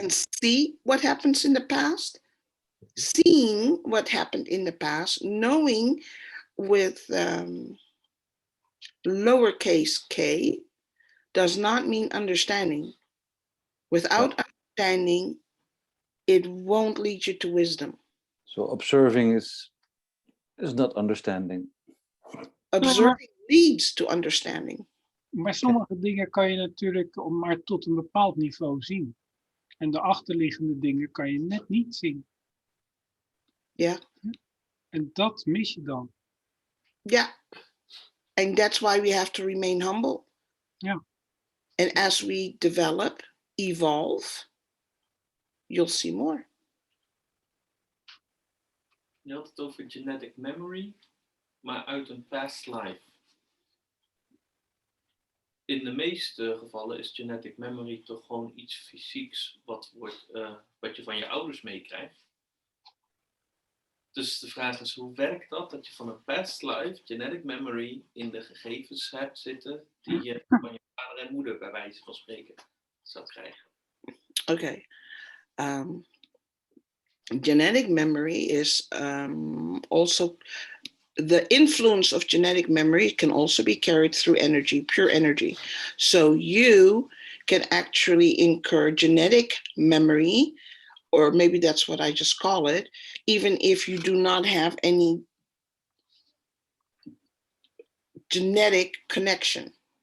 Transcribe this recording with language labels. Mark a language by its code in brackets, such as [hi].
[en] can see what happens in the past, seeing what happened in the past, knowing with lowercase k does not mean understanding. Without understanding, it won't lead you to wisdom. So observing is not understanding. Observing leads to understanding. [nl] Maar sommige dingen kan je natuurlijk maar tot een bepaald niveau zien. En de achterliggende dingen kan je net niet zien. Ja. En dat mis je dan. [en] Yeah. And that's why we have to remain humble. [nl] Ja. [en] And as we develop, evolve, you'll see more. [nl] Je had het over genetic memory, maar uit een past life. In de meeste gevallen is genetic memory toch gewoon iets fysieks wat je van je ouders meekrijgt. Dus de vraag is, hoe werkt dat je van een past life genetic memory in de gegevens hebt zitten die je van je vader en moeder bij wijze van spreken zou krijgen? [en] Okay. Genetic memory is also, the influence of genetic memory can also be carried through energy, pure energy. So you can actually incur genetic memory, or maybe that's what I just call it, even if you do not have any genetic connection.